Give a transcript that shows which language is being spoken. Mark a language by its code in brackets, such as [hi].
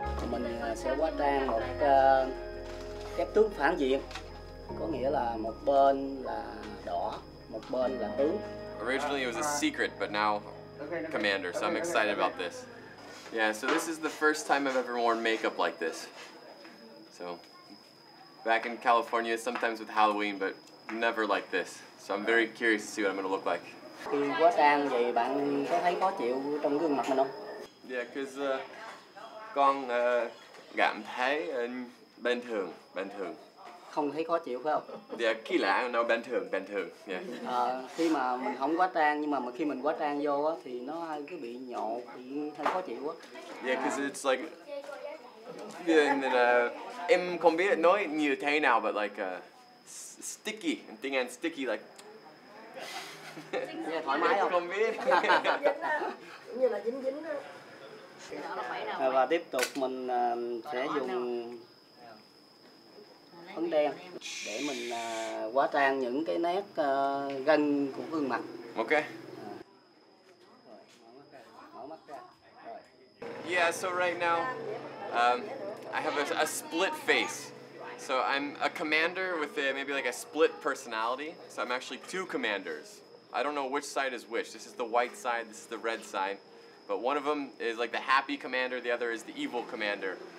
[vi] Mình sẽ hóa trang một phép tướng phản diện, có nghĩa là một bên là đỏ, một bên là tướng. [en] Originally it was a secret, but now commander, so I'm excited about this. Yeah, so this is the first time I've ever worn makeup like this. So back in California, sometimes with Halloween, but never like this. So I'm very curious to see what I'm going to look like. [vi] Khi hóa trang vậy bạn có thấy khó chịu trong gương mặt mình không? [en] Yeah, because [vi] con cảm thấy bình thường. Không thấy khó chịu phải không? Yeah, kỳ lạ, no, bình thường, yeah. Khi mà mình không hóa trang nhưng mà khi mình hóa trang vô á thì nó cứ bị nhột, bị hơi khó chịu quá. [en] Yeah, because it's like, yeah, and then, [vi] em không biết nói như thế nào, [en] but like sticky, [vi] tiếng Anh [en] sticky like. [vi] Yeah, thoải mái không? Không biết. Như là dính á. Và tiếp tục mình sẽ dùng phấn đen để mình hóa trang những cái nét gân của gương mặt. Okay. Mở mắt ra. Rồi. [en] Yeah, so right now I have a split face. So I'm a commander with maybe like a split personality. So I'm actually two commanders. I don't know which side is which. This is the white side, this is the red side. But one of them is like the happy commander, the other is the evil commander.